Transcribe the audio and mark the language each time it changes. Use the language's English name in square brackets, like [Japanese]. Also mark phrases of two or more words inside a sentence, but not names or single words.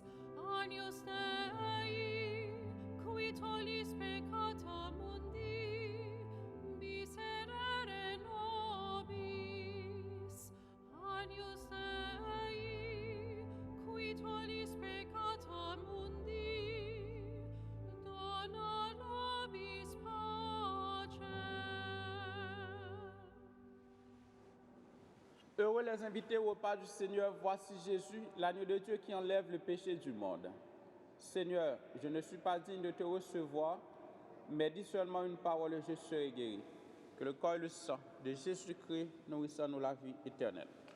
[Latin] Agnus Dei, qui tollis peccata mundi, miserere nobis. Agnus Dei, qui tollis peccata mundi, dona nobis pacem. [French] Heureux les invités au repas du Seigneur, voici Jésus, l'agneau de Dieu qui enlève le péché du monde. Seigneur, je ne suis pas digne de te recevoir, mais dis seulement une parole et je serai guéri. Que le corps et le sang de Jésus-Christ nourrissent en nous la vie éternelle.